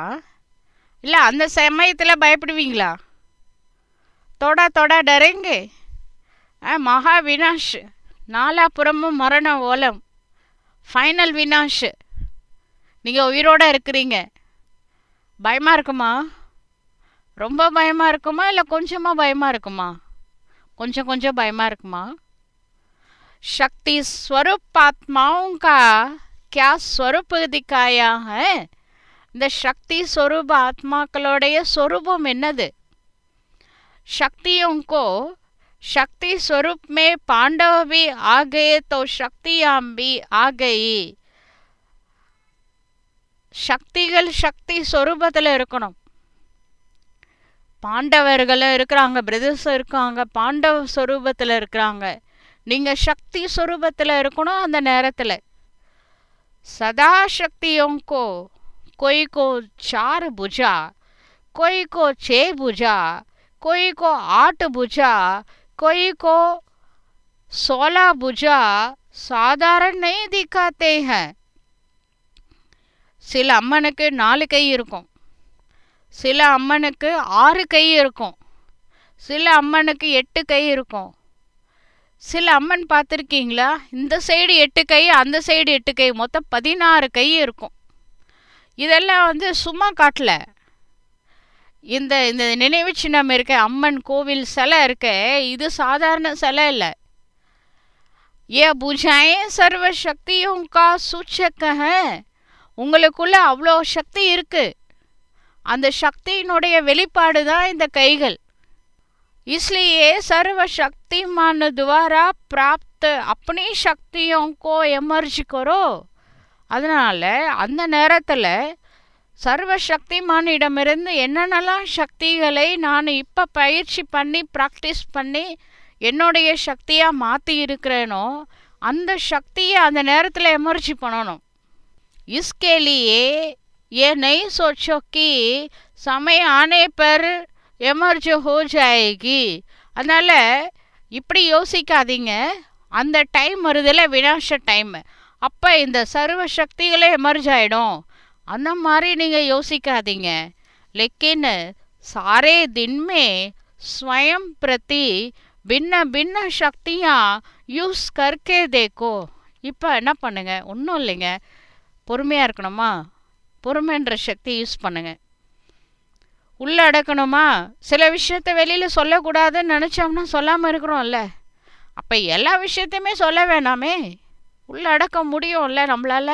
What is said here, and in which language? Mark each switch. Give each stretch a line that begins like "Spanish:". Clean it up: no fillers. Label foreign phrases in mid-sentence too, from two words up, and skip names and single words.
Tamil: இல்லை அந்த சமயத்தில் பயப்படுவீங்களா?
Hindi: थोड़ा थोड़ा डरेंगे, महा विनाश,
Tamil: நாலாபுறமும் மரண ஓலம், ஃபைனல் வினாஷ், நீங்கள் உயிரோட இருக்கிறீங்க. பயமா இருக்குமா? ரொம்ப பயமா இருக்குமா இல்லை கொஞ்சமாக பயமா இருக்குமா? கொஞ்சம் கொஞ்சம் பயமா இருக்குமா?
Hindi: शक्ति स्वरूप आत्माओं का क्या स्वरूप दिखाया है?
Tamil: இந்த சக்தி स्वरूप ஆத்மாக்களுடைய स्वरूपம் என்னது?
Hindi: शक्तियों को शक्ति स्वरूप में पांडव भी आ गए तो शक्तियां भी आ गई.
Tamil: சக்திகள் சக்தி ஸ்வரூபத்தில் இருக்கணும். பாண்டவர்களும் இருக்கிறாங்க, பிரதர்ஸ் இருக்காங்க, பாண்டவ ஸ்வரூபத்தில் இருக்கிறாங்க. நீங்கள் சக்தி ஸ்வரூபத்தில் இருக்கணும். அந்த நேரத்தில்
Hindi: சதா शक्तियों को कोई को 4 भुजा, कोई को 6 भुजा, कोई को 8 भुजा, कोई को 16 भुजा साधारण नहीं दिखाते हैं.
Tamil: சில அம்மனுக்கு 4 கை இருக்கும், சில அம்மனுக்கு 6 கை இருக்கும், சில அம்மனுக்கு 8 கை இருக்கும். சில அம்மன் பார்த்துருக்கீங்களா? இந்த சைடு 8 கை, அந்த சைடு 8 கை, மொத்தம் 16 கை இருக்கும். இதெல்லாம் சும்மா காட்டல. இந்த இந்த நினைவு சின்னம் இருக்க, அம்மன் கோவில் சிலை இருக்க, இது சாதாரண சிலை இல்லை.
Hindi: ये भुजाएं सर्व शक्तियों का सूचक.
Tamil: உங்களுக்குள்ள அவ்வளோ சக்தி இருக்கு. அந்த சக்தியினுடைய வெளிப்பாடு தான் இந்த கைகள்.
Hindi: इसलिए सर्व शक्तिमान द्वारा प्राप्त अपनी शक्तियों को एमर्ज करो.
Tamil: அதனால் அந்த நேரத்தில் சர்வ சக்திமானிடமிருந்து என்னென்னலாம் சக்திகளை நான் இப்போ பயிற்சி பண்ணி ப்ராக்டிஸ் பண்ணி என்னுடைய சக்தியாக மாற்றி இருக்கிறேனோ அந்த சக்தியை அந்த நேரத்தில் எமர்ஜி பண்ணணும்.
Hindi: इसके लिए ये नहीं सोचो कि समय आने पर इमर्ज हो जाएगी.
Tamil: அதனால் இப்படி யோசிக்காதீங்க. அந்த டைம் வருதில்ல, வினாஷ டைம், அப்போ இந்த சர்வ சக்திகளே எமர்ஜ் ஆகிடும். அந்த மாதிரி நீங்கள் யோசிக்காதீங்க.
Hindi: लेकिन सारे दिन में स्वयं प्रति भिन्न भिन्न शक्तियाँ யூஸ் करके देखो.
Tamil: இப்போ என்ன பண்ணுங்க? ஒன்றும் இல்லைங்க, பொறுமையாக இருக்கணுமா? பொறுமைன்ற சக்தி யூஸ் பண்ணுங்க. உள்ளே அடக்கணுமா? சில விஷயத்தை வெளியில் சொல்லக்கூடாதுன்னு நினச்சோம்னா சொல்லாமல் இருக்கிறோம்ல. அப்போ எல்லா விஷயத்தையுமே சொல்ல வேணாமே, உள்ளே அடக்க முடியும்ல நம்மளால்.